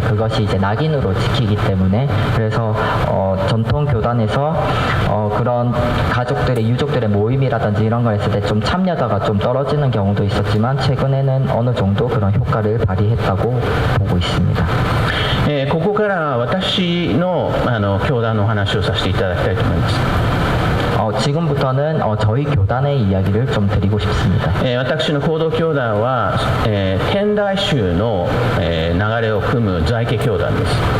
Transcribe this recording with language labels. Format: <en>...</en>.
<ko>그것이 이제 낙인으로 지키기 때문에. 그래서 전통 교단에서 그런 가족들의 유족들의 모임이라든지 이런 걸 했을 때 좀 참여도가 좀 떨어지는 경우도 있었지만 최근에는 어느 정도 그런 효과를 발휘했다고 보고 있습니다.</ko> <ja>ここから私の教団のお話をさせていただきたいと思います。</ja> <ko>지금부터는 저희 교단의 이야기를 좀 드리고 싶습니다.</ko> <ja>私の行動教団は、天台宗の、流れを組む在家教団です。</ja>